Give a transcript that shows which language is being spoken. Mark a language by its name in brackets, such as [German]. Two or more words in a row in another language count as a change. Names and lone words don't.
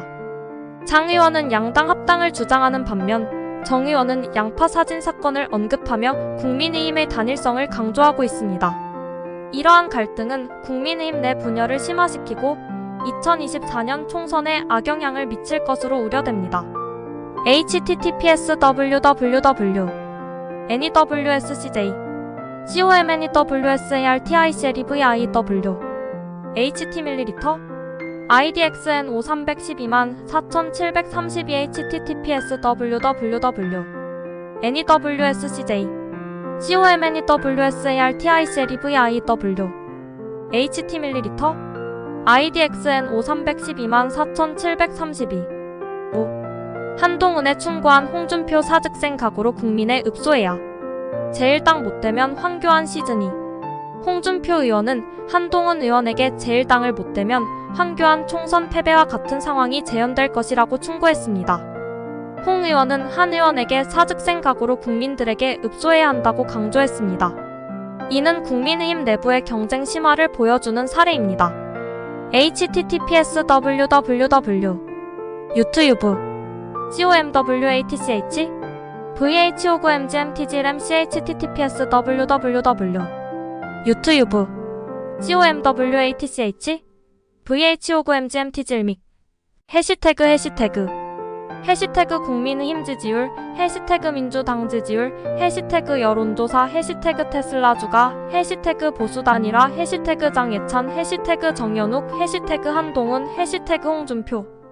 [Korean] 장 의원은 양당 합당을 주장하는 반면 정 의원은 양파 사진 사건을 언급하며 국민의힘의 단일성을 강조하고 있습니다. 이러한 갈등은 국민의힘 내 분열을 심화시키고 2024년 총선에 악영향을 미칠 것으로 우려됩니다. https://www.newscj comnewsarticleviw html idxn 53124732 https://www.newscj comnewsarticleviw html idxn 53124732 5. 한동훈에 충고한 홍준표 사직생 각오로 국민의 읍소해야. 제1당 못되면 황교안 시즌2. 홍준표 의원은 한동훈 의원에게 제1당을 못되면 황교안 총선 패배와 같은 상황이 재현될 것이라고 충고했습니다. 홍 의원은 한 의원에게 사직생 각오로 국민들에게 읍소해야 한다고 강조했습니다. 이는 국민의힘 내부의 경쟁 심화를 보여주는 사례입니다. https://www. 유튜브 comwatch vh59mgmtglmc https://www. 유튜브 comwatch vh59mgmtglmic 해시태그 국민의힘 지지율 해시태그 민주당 지지율 해시태그 여론조사 해시태그 테슬라 주가 해시태그 보수 단일화 해시태그 장해찬 해시태그 정현욱 해시태그 한동훈 해시태그 홍준표